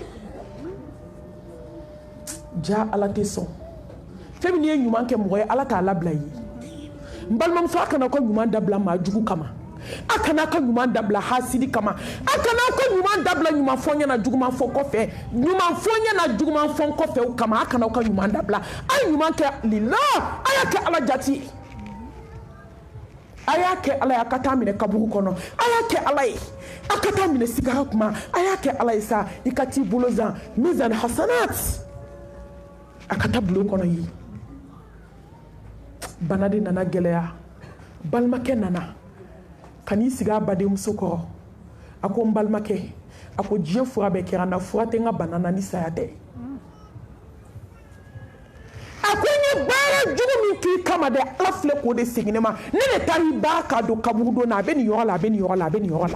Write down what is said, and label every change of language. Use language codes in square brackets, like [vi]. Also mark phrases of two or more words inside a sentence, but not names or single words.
[bm] ja ala tɛ sɔn fɛn min ye ɲuman kɛ mɔgɔ ye ala t'a labila i ye n balimamuso a kana ka ɲuman dabila maa jugu kama a kana ka ɲuman dabila hasidi kama a kana ka ɲuman dabila ɲuman fɔ ɲɛna juguman fɔ kɔfɛ ɲuman fɔ ɲɛna juguman fɔ kɔfɛ kama a kana ka ɲuman dabila a ye ɲuman kɛ lila a y'a kɛ ala jati a y'a kɛ ala ye a ka taa minɛ kaburu kɔnɔ a y'a kɛ ala ye a ka taa minɛ sigara kuma a y'a kɛ ala ye sa i ka t'i bolo zan [ar] ميزان حسنات [bm] a ka taa bulon kɔnɔ ye bana de nana gɛlɛya balimakɛ nana ka n'i sigi a badenmuso kɔrɔ a ko n balimakɛ a ko diɲɛ fura bɛɛ kɛra n na fura tɛ n ka bana na ni saya tɛ a ko n ye baara jugu min k'i kama dɛ ala filɛ k'o de segin ne ma ne de taara i ba k'a don kaburu don na a bɛ nin yɔrɔ la a bɛ nin yɔrɔ la a bɛ nin yɔrɔ la